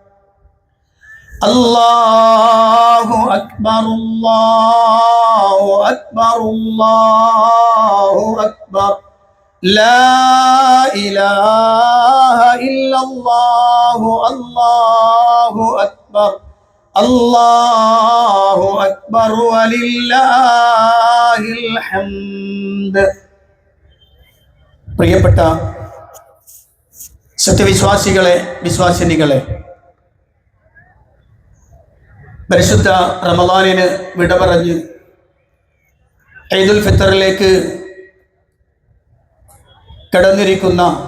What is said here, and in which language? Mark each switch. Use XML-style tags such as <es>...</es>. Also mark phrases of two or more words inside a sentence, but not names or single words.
<ar>الله أكبر الله أكبر الله أكبر لا إله إلا الله الله أكبر الله أكبر ولله الحمد.</ar> <ml>പ്രിയപ്പെട്ട സത്യവിശ്വാസികളെ, വിശ്വാസിനികളെ, പരിശുദ്ധ റമളാനിന് വിട പറഞ്ഞ് ഈദുൽ ഫിത്തറിലേക്ക് കടന്നിരിക്കുന്ന,</ml>